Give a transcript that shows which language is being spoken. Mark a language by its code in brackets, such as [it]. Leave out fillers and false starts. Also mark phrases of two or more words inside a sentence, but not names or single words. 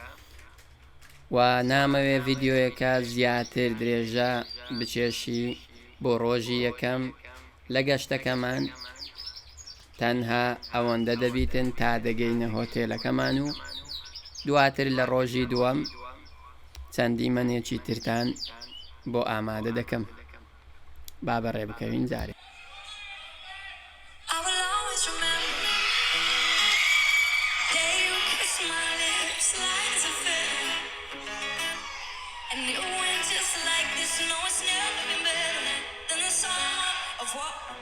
[ckb] و نامەوێ ڤیددیۆیەکە زیاتر درێژە بچێشی بۆ ڕۆژی یەکەم لە گەشتەکەمان تەنها ئەوەندە دەبیتن تا دەگەینە هۆتێلەکەمان و دواتر لە ڕۆژی دووەم چەندی مەنێکی ترتان بۆ ئامادە دەکەم. با بەڕێ بکەوین جارێ. [en] I will always remember the day you kissed my lips like a feather. And it went just like this. No, it's never been better than the summer of what?